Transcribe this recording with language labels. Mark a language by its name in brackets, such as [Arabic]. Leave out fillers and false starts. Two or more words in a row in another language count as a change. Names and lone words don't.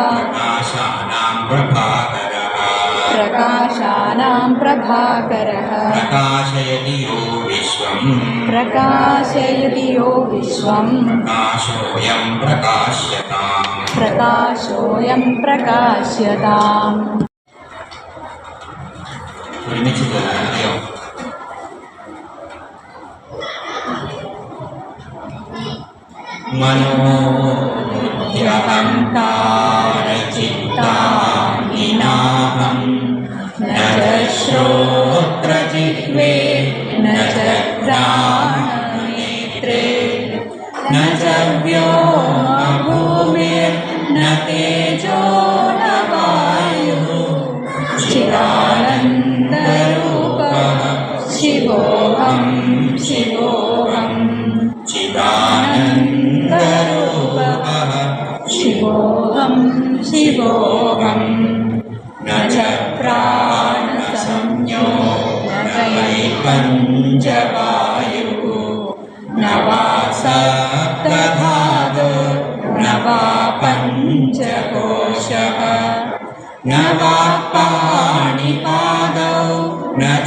[Sanskrit] प्रकाशानां प्रभाकरः प्रकाशानां प्रभाकरः प्रकाशयति यो विश्वम् प्रकाशयति यो विश्वम् प्रकाशोऽयं प्रकाश्यताम् [Malayalam] ഒരുമിച്ച് ചെല്ലാനറിയോ [Sanskrit] മനോഹംകാരചിത്താനിനാഹം ന ച ശ്രോത്രജിഹ്വേ ന ച ഘ്രാണനേത്രേ ന ച വ്യോമഭൂമിർന തേജോ ന വായുഃ ചിദാനന്ദരൂപഃ ശിവോऽഹം ശിവോऽഹം चिदानन्दरूपः शिवोऽहं शिवोऽहं न च प्राणसंज्ञो न वै पञ्चवायुः न वा सप्तधातु न वा पञ्चकोशः न वा पाणिपादौ न